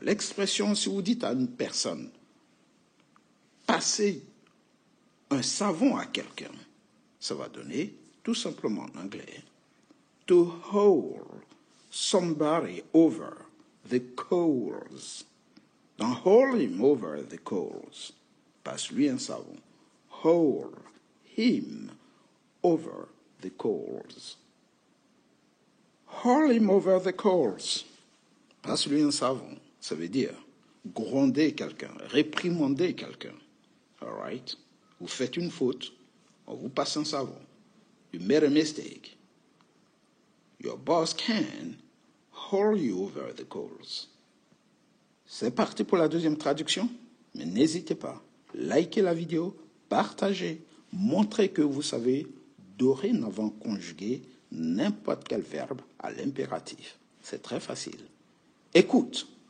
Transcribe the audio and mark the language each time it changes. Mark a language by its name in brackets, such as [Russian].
[French] L'expression, si vous dites à une personne, passez un savon à quelqu'un, ça va donner tout simplement en anglais [English] to hold somebody over the coals. Don't hold him over the coals. [French] Passe-lui un savon. [English] Hold him over the coals. Hold him over the coals. [French] Passe-lui un savon. Ça veut dire gronder quelqu'un, réprimander quelqu'un. All right? Vous faites une faute, on vous passe un savon. [English] You made a mistake. Your boss can hold you over the coals. [French] C'est parti pour la deuxième traduction, mais n'hésitez pas. Likez la vidéo, partagez, montrez que vous savez dorénavant conjuguer n'importe quel verbe à l'impératif. C'est très facile. Écoute.